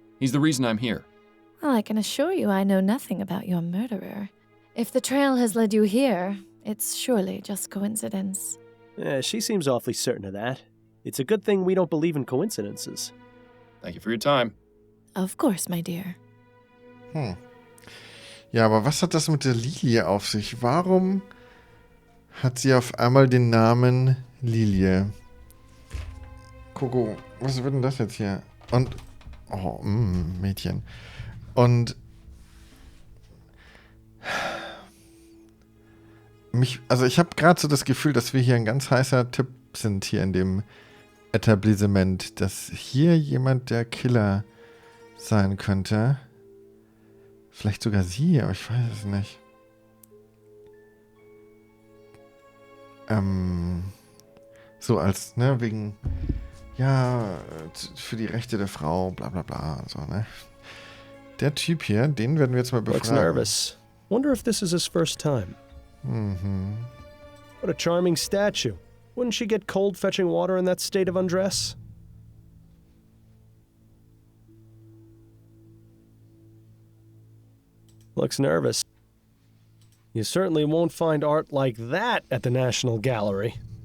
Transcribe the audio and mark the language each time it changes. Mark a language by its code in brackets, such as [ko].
[en] He's the reason I'm here. Well, I can assure you I know nothing about your murderer. If the trail has led you here, it's surely just coincidence. Yeah, she seems awfully certain of that. It's a good thing we don't believe in coincidences. Thank you for your time. Of course, my dear. [de] Ja, aber was hat das mit der Lilie auf sich? Warum hat sie auf einmal den Namen Lilie? Coco, was wird denn das jetzt hier? Und, oh, Mädchen. Und also ich habe gerade so das Gefühl, dass wir hier ein ganz heißer Tipp sind hier in dem Etablissement, dass hier jemand der Killer sein könnte. Vielleicht sogar sie, aber ich weiß es nicht. So als, ne, wegen, ja, für die Rechte der Frau, bla bla bla und so, ne. Der Typ hier, den werden wir jetzt mal befragen. [en] Looks nervous. Wonder if this is his first time. What a charming statue. Wouldn't she get cold fetching water in that state of undress? Looks nervous. You certainly won't find art like that at the National Gallery.